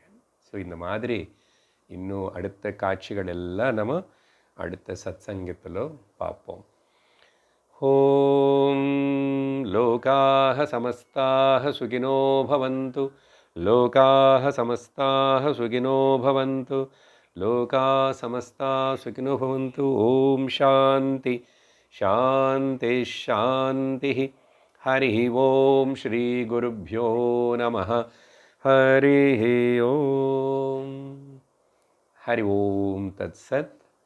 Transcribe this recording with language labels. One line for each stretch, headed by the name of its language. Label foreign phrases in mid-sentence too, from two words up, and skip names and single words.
Tamil: ஸோ இந்த மாதிரி இன்னும் அடுத்த காட்சிகள் எல்லாம் நம்ம அடுத்த சத்சங்கத்தில் பார்ப்போம்.
Sanskrit: ओम् लोकाः समस्ताः सुखिनो भवन्तु, लोकाः समस्ताः सुखिनो भवन्तु, लोका समस्ता सुखिनो भवन्तु. ओम् शान्ति शान्ति शान्ति. हरि ओम् श्री गुरुभ्यो नमः. हरि ओम्. हरि ओम् तत्सत्.